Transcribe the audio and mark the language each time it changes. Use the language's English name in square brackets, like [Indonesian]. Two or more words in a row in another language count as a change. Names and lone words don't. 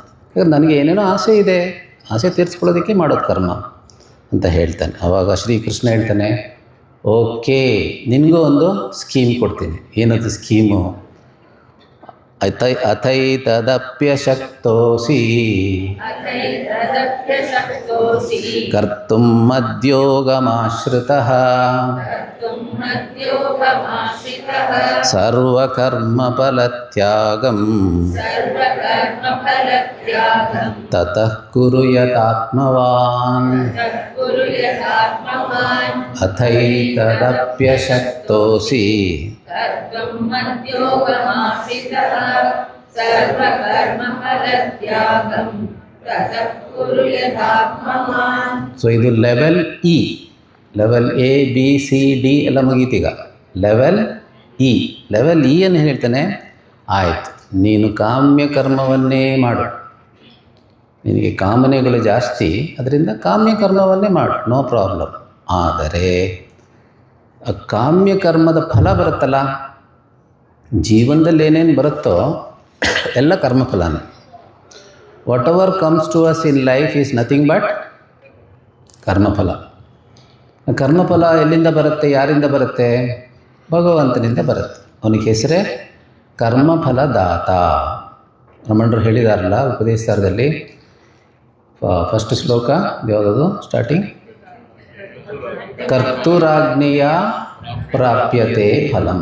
[Kannada] ಯಾಕಂದ್ರೆ ನನಗೆ ಏನೇನೋ ಆಸೆ ಇದೆ, ಆಸೆ ತೀರಿಸ್ಕೊಳ್ಳೋದಕ್ಕೆ ಮಾಡೋದು ಕರ್ಮ ಅಂತ ಹೇಳ್ತಾನೆ. ಆವಾಗ ಶ್ರೀಕೃಷ್ಣ ಹೇಳ್ತಾನೆ, ಓಕೆ ನಿನಗೂ ಒಂದು ಸ್ಕೀಮ್ ಕೊಡ್ತೀನಿ. ಏನದು ಸ್ಕೀಮು? ಅಥೈತದಪ್ಯಶಕ್ತೋಸಿ [Sanskrit] अथैतदप्यशक्तोऽसि ಕರ್ತುಂ ಮದ್ಯೋಗಮಾಶ್ರಿತಃ कर्तुं मद्योगमाश्रितः ಸರ್ವಕರ್ಮಫಲತ್ಯಾಗಂ सर्वकर्मफलत्यागं ತತಃ ಕುರು ಯತಾತ್ಮವಾನ್ तत्कुरु यथात्मवान् ಅಥೈತದಪ್ಯಶಕ್ತೋಸಿ कर्तुं मद्योगमाश्रितः सर्वकर्मफलत्यागं ततः कुरु यथात्मवान्. [Kannada] ಸೊ ಇದು [English] level E. level A B C D [Kannada] ಎಲ್ಲ ಮುಗೀತೀಗ. [English] level E. level E [Kannada] ಅನ್ನು ಹೇಳ್ತಾನೆ, ಆಯಿತು ನೀನು ಕಾಮ್ಯ ಕರ್ಮವನ್ನೇ ಮಾಡು, ನಿನಗೆ ಕಾಮನೆಗಳು ಜಾಸ್ತಿ, ಅದರಿಂದ ಕಾಮ್ಯ ಕರ್ಮವನ್ನೇ ಮಾಡು, [English] no problem. [Kannada] ಆದರೆ ಆ ಕಾಮ್ಯ ಕರ್ಮದ ಫಲ ಬರುತ್ತಲ್ಲ, ಜೀವನದಲ್ಲಿ ಏನೇನು ಬರುತ್ತೋ ಎಲ್ಲ ಕರ್ಮಫಲನೇ. [English] what ever comes to us in life is nothing but ಕರ್ಮಫಲ. [Kannada] ಕರ್ಮಫಲ ಎಲ್ಲಿಂದ ಬರುತ್ತೆ, ಯಾರಿಂದ ಬರುತ್ತೆ? ಭಗವಂತನಿಂದ ಬರುತ್ತೆ. ಅವನಿಗೆ ಹೆಸರೇ ಕರ್ಮಫಲದಾತ. ರಮಣರು ಹೇಳಿದಾರಲ್ಲ ಉಪದೇಶದಲ್ಲಿ, ಫಸ್ಟ್ ಶ್ಲೋಕ ಯಾವುದದು ಸ್ಟಾರ್ಟಿಂಗ್? [Sanskrit] ಕರ್ತುರಾಜ್ಞೆಯ ಪ್ರಾಪ್ಯತೆ ಫಲಂ.